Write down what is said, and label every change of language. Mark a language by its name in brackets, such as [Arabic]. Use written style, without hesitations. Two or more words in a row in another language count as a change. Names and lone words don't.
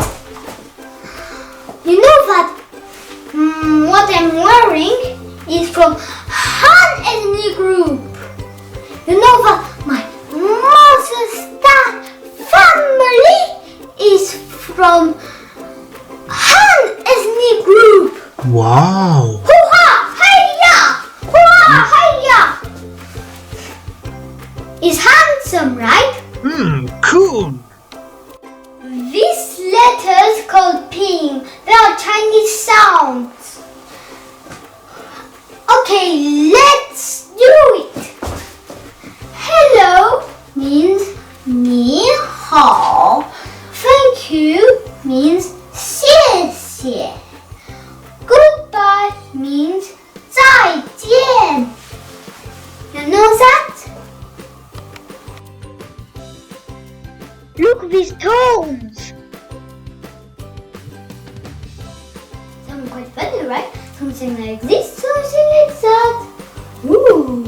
[English] You know that what I'm wearing is from Han ethnic group. You know that my mother's family is from Han ethnic group. Wow. Hoo-ha! Hey-ya! Hoo-ha! Hey-ya! Is handsome, right? Cool. These letters called ping, they are Chinese sounds. Okay, let's do it. Hello means [Chinese] 你好. [English] Thank you means 谢谢. Goodbye means 再见. You know that? Look these tones. Sound quite funny, right? Something like this, something like that. Ooh.